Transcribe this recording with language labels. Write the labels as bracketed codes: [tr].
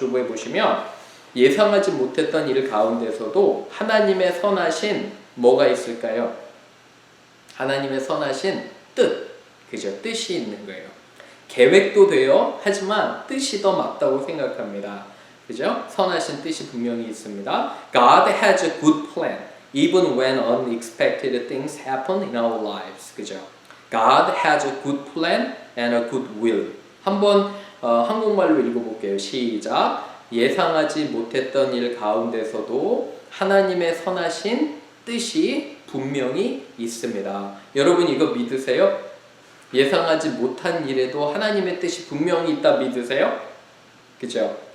[ko] 주보에 보시면 예상하지 못했던 일 가운데서도 하나님의 선하신 뭐가 있을까요? 하나님의 선하신 뜻, 그죠? 뜻이 있는 거예요. 계획도 돼요. 하지만 뜻이 더 맞다고 생각합니다. 그죠? 선하신 뜻이 분명히 있습니다. [en] God has a good plan, even when unexpected things happen in our lives. [ko] 그죠? [en] God has a good plan and a good will. [ko] 한번 한국말로 읽어볼게요. 시작. 예상하지 못했던 일 가운데서도 하나님의 선하신 뜻이 분명히 있습니다. 여러분 이거 믿으세요? 예상하지 못한 일에도 하나님의 뜻이 분명히 있다 믿으세요? 그죠?